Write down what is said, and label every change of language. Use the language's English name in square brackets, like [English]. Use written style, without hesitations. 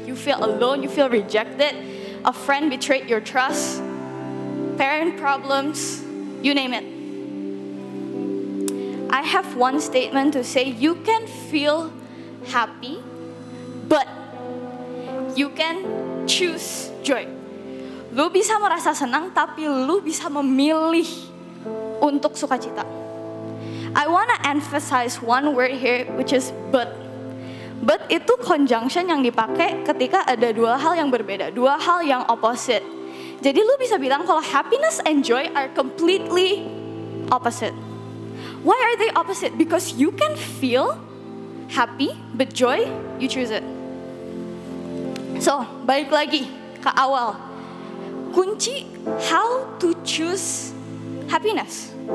[English] You feel alone, you feel rejected. A friend betrayed your trust, parent problems, you name it. I have one statement to say, you can feel happy, but you can choose joy. [Indonesian] Lu bisa merasa senang, tapi lu bisa memilih untuk sukacita. [English] I wanna emphasize one word here, which is but. [Indonesian] But itu conjunction yang dipakai ketika ada dua hal yang berbeda, dua hal yang opposite. Jadi lu bisa bilang kalau [English] happiness and joy are completely opposite. Why are they opposite? Because you can feel happy, but joy, you choose it. [Indonesian] So, balik lagi ke awal. Kunci [English] how to choose happiness.